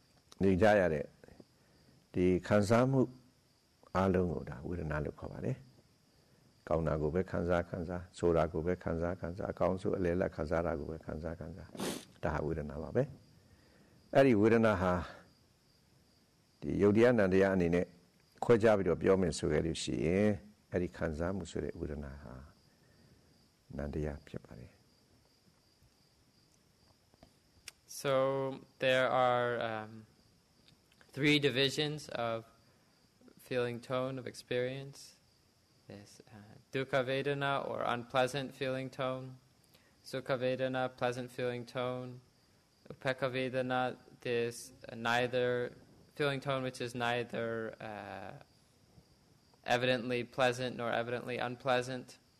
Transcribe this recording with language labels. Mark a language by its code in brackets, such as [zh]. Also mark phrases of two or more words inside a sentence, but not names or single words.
[my] ဒီခံစားမှုအလုံးကိုဒါဝေဒနာလို့ခေါ်ပါတယ်ကောင်းတာကိုပဲခံစားဆိုတာကိုပဲခံစားအကောင်းဆုံးအလယ်လက်ခံစားတာကိုပဲခံစားဒါဝေဒနာပါပဲအဲ့ဒီဝေဒနာဟာဒီယုတ်တရားနံတရားအနေနဲ့ခွဲခြားပြီးတော့ပြောမယ်ဆိုရလို့ရှိရင်အဲ့ဒီခံစားမှုဆိုတဲ့ဝေဒနာဟာနံတရားဖြစ်ပါတယ် [en] So there are three divisions of feeling tone of experience. There's [pi] dukkha vedana, [en] or unpleasant feeling tone, [pi] sukha vedana, [en] pleasant feeling tone, [pi] upekkha vedana, [en] this neither feeling tone which is neither evidently pleasant nor evidently unpleasant.